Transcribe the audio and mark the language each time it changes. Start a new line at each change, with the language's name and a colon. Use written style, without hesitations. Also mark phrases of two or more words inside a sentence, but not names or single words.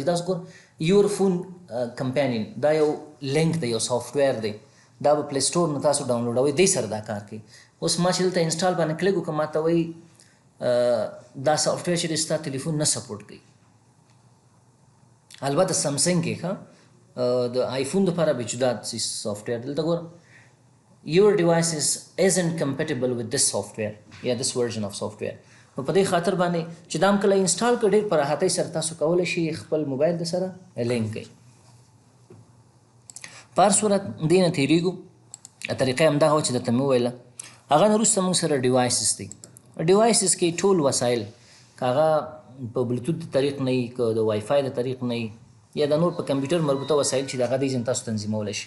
Pashto: دا اوس ګوره یور فون کمپینین، دا یو لینک دی، یو سافټویر دی، دا به پلی سټور نه تاسو ډاونلوډوئ، دې سره دا کار کوي. اوس ما چې دلته انسټال باندې کلیک وکړم، ما ته وایي دا سافټویر چې دی ستا تلیفون نه سپورټ کوي. البته سمسنګ کې ښه د آیفون دپاره به جدا سافټویر. دلته ګوره
English: your device isn't compatible with this software یا this version of software.
Pashto: نو په دې خاطر باندې چې دا هم کله انسټال کړئ، ډېر په راحتۍ سره تاسو کولی شئ خپل موبایل د سره لینک کړئ. په هر صورت دې نه تېرېږو. طریقه یې همدغه وه چې درته مې وویله. هغه نه وروسته موږ سره ډیوایسز دی. ډیوایسز کې ټول وسایل، که هغه په بلوتوت د طریق نه وي، که د وای فای د طریق نه وي، یا د نور په کمپیوټر مربوطه وسایل چې د هغه دې ځین تاسو تنظیمولی شي.